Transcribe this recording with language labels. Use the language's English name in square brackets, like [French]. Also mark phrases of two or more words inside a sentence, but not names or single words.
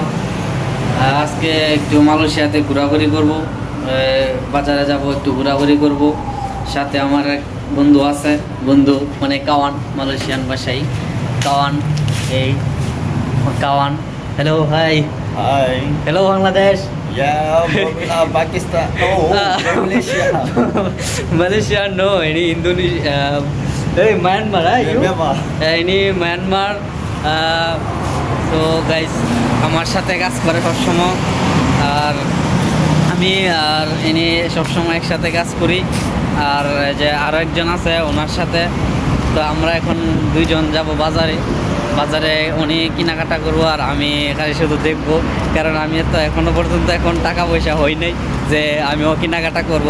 [Bangla] আজকে একটু মালয়েশিয়াতে ঘোরাঘুরি করব, বাজারে যাব, একটু ঘোরাঘুরি করব। সাথে আমার এক বন্ধু আছে, বন্ধু মানে কাওয়ান, মালয়েশিয়ান ভাষায় কাওয়ান। এই কাওয়ান, [English] hello, hi [Bangla] Hi. হ্যালো বাংলাদেশ। [English] Yeah, from Pakistan. Oh, from Malaysia. Malaysia, no, ini Indonesia. Myanmar, Myanmar. ini Myanmar. [Bangla] তো গাইস আমার সাথে কাজ করে সবসময়, আর আমি আর ইনি সবসময় একসাথে কাজ করি। আর যে আরও একজন আছে ওনার সাথে। তো আমরা এখন দুইজন যাব বাজারে উনি কেনাকাটা করবো আর আমি এখানে শুধু দেখবো, কারণ আমি তো এখনো পর্যন্ত এখন টাকা পয়সা হয় নাই যে আমিও কেনাকাটা করবো।